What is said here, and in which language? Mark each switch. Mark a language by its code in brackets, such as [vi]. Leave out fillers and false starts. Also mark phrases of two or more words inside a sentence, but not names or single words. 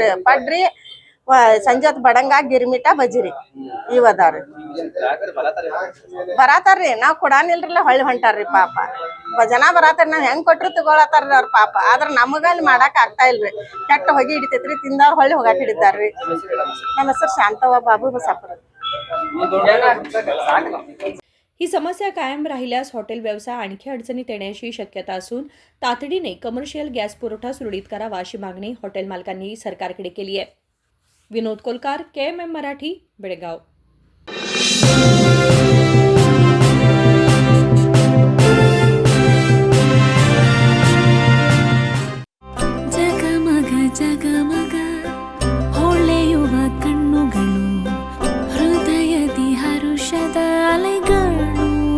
[kn] ಪಡ್ರಿ, ಸಂಜೆ ಬಡಂಗ, ಗಿರ್ಮಿಟ, ಬಜಿರಿ ಇವ್ ಅದಾವ್ರಿ. ಬರಾತಾರ್ರಿ. ನಾವ್ ಕೊಡಾನಿಲ್ರಿಲ್ಲ, ಹೊಳ್ಳಿ ಹೊಂಟಾರ್ರಿ. ಪಾಪ ಜನ ಬರಾತಾರ. ನಾವ್ ಹೆಂಗ್ ಕೊಟ್ರು ತಗೊಳತಾರ್ರಿ ಅವ್ರ ಪಾಪ. ಆದ್ರ ನಮಗ ಅಲ್ಲಿ ಮಾಡಾಕ್ ಆಗ್ತಾ ಇಲ್ರಿ. ಕೆಟ್ಟ ಹೊಗಿ ಹಿಡಿತೈತ್ರಿ. ತಿಂದವ್ರ ಹೊಳ್ಳಿ ಹೋಗಾಕ್ ಹಿಡಿತಾರ್ರಿ. ನಮ್ಮ ಹೆಸರು ಶಾಂತವ್ವ ಬಾಬು ಬಸಾಪುರ. [mr] ही समस्या कायम राहिल्यास हॉटेल व्यवसाय आणखी अडचणीत येण्याची शक्यता असून तातडीने कमर्शियल गॅस पुरवठा सुरळीत करावा अशी मागणी हॉटेल मालकांनी सरकारकडे केली आहे. विनोद कोलकार, KMM मराठी, बेळगाव. [kn] ಜಗಮಗ ಜಗಮಗ ಹೊಳೆಯುವ ಕಣ್ಣುಗಳು, ಹೃದಯದಿ ಹರುಷದ ಅಲೆಗಳು.